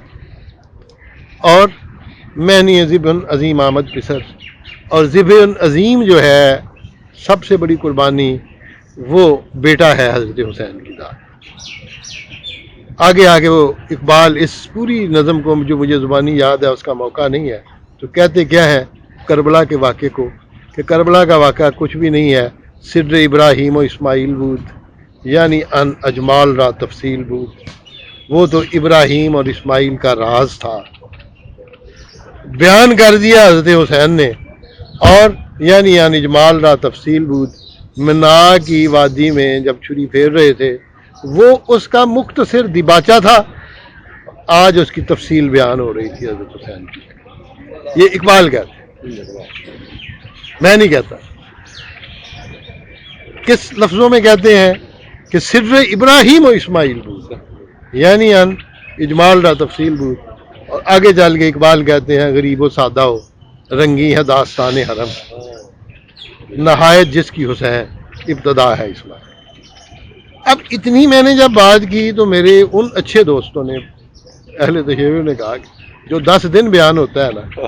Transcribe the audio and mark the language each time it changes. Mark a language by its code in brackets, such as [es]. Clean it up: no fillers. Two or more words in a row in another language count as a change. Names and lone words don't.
[ur] اور [fa] معنی ذبح عظیم آمد پسر، [ur] اور ذبح عظیم جو ہے سب سے بڑی قربانی وہ بیٹا ہے حضرت حسین کی ذات. آگے آگے وہ اقبال اس پوری نظم کو جو مجھے زبانی یاد ہے اس کا موقع نہیں ہے تو کہتے کیا ہے کربلا کے واقعے کو کہ کربلا کا واقعہ کچھ بھی نہیں ہے، [fa] سدر ابراہیم و اسماعیل بود یعنی ان اجمال را تفصیل بود، [ur] وہ تو ابراہیم اور اسماعیل کا راز تھا، بیان کر دیا حضرت حسین نے، اور [fa] یعنی ان اجمال را تفصیل بود، [ur] منا کی وادی میں جب چھری پھیر رہے تھے وہ اس کا مختصر دیباچہ تھا، آج اس کی تفصیل بیان ہو رہی تھی حضرت حسین کی۔ یہ اقبال کہتے ہیں، میں نہیں کہتا۔ کس لفظوں میں کہتے ہیں کہ [fa] سر ابراہیم و اسماعیل بود یعنی ان اجمال را تفصیل بود، [ur] اور آگے چل کے اقبال کہتے ہیں غریب و سادہ ہو رنگی ہے داستان حرم، نہایت جس کی حسین ابتدا ہے اسلام۔ اب اتنی میں نے جب بات کی تو میرے ان اچھے دوستوں نے اہل تشیع نے کہا کہ جو 10 دن بیان ہوتا ہے نا،